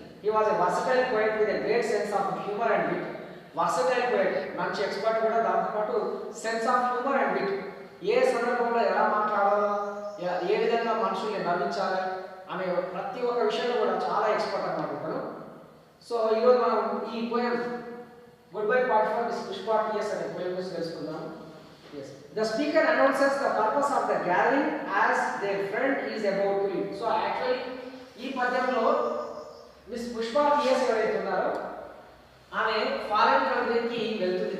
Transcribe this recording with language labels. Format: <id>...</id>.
<en>he was a</en> <te>versatile poet with a great sense of humour and VIT.</te> <en>Versatile poet, మంచి expert కూడా, దాంతోపాటు sense of humour and wit.</en> <te>ఏ సందర్భంలో ఎలా మాట్లాడాలో, ఏ విధంగా మనుషుల్ని నవ్వించాలి అనే ప్రతి ఒక్క విషయంలో కూడా చాలా ఎక్స్పర్ట్ అన్నమాట ఇతను. సో ఈరోజు మనం ఈ poem good bye party for miss Pushpa TS అనే పోయం గురించి తెలుసుకుందాం.</te> <en>The speaker announces the purpose of the gathering as their friend is about to leave. So actually</en> <te>ఈ పద్యంలో మిస్ పుష్ప టిఎస్ ఎవరైతే ఉన్నారో ఆమె ఫారెన్ కంట్రీకి వెళ్తుంది.</te>